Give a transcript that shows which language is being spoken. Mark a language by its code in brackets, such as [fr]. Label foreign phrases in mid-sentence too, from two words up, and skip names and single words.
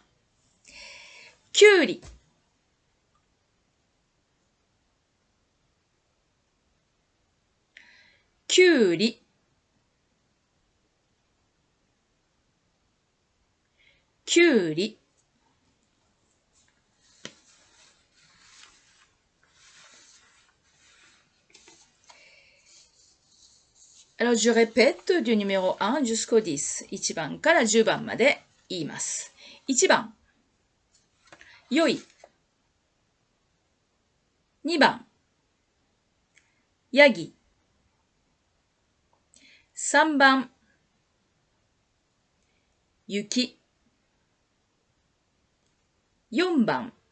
[ja] きゅうり。きゅうり。 [fr] きゅうり。Alors, je répète du numéro 1 jusqu'au 10. [ja] 1 番から10番まで言います。1番、良い。2番、ヤギ。3番、雪。4番、